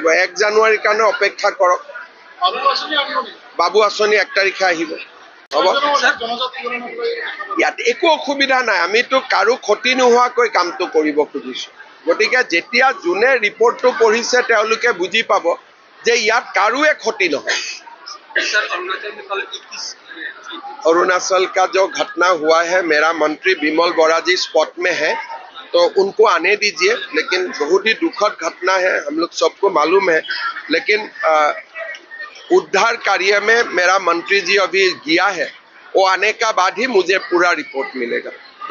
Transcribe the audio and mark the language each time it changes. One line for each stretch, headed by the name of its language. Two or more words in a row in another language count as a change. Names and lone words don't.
Assamese: 1 জানুৱাৰীৰ কাৰণে অপেক্ষা কৰক। বাবু আঁচনি 1 তাৰিখে আহিব। হ'ব, ইয়াত একো অসুবিধা নাই। আমিতো কাৰো ক্ষতি নোহোৱাকৈ কামটো কৰিব খুজিছোঁ। গতিকে যেতিয়া যোনে ৰিপৰ্টটো পঢ়িছে তেওঁলোকে বুজি পাব যে ইয়াত কাৰোৱে ক্ষতি নহয়।
Hindi: अरुणाचल का जो घटना हुआ है, मेरा मंत्री विमल बोरा जी स्पॉट में है, तो उनको आने दीजिए। लेकिन बहुत ही दुखद घटना है, हम लोग सबको मालूम है। लेकिन उद्धार कार्य में मेरा मंत्री जी अभी गया है, वो आने का बाद ही मुझे पूरा रिपोर्ट मिलेगा।